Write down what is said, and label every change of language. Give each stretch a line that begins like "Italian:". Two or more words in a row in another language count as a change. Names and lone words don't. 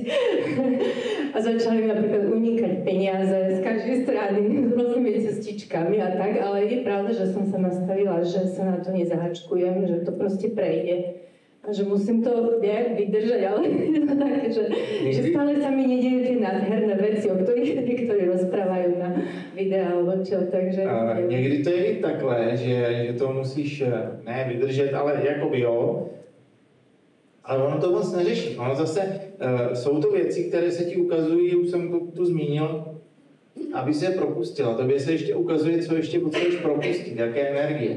Slovak: A začali mi napríklad unikať peniaze z každej strany, s rôznymi cestičkami a tak, ale je pravda, že som sa nastavila, že sa na to nezahačkujem, že to proste prejde. A že musím to nejak vydržať, ale je to také, že stále sa mi nedejú tie nádherné veci, o ktorých niektorí rozprávajú na videa alebo čo, takže...
Czech: Někdy to je i takhle, že to musíš ne vydržet, ale jakoby jo, ale ono to moc neřeší. Ono zase jsou to věci, které se ti ukazují, už jsem to tu zmínil, aby se propustila. Tobě se ještě ukazuje, co ještě potřebuješ propustit, jaké energie.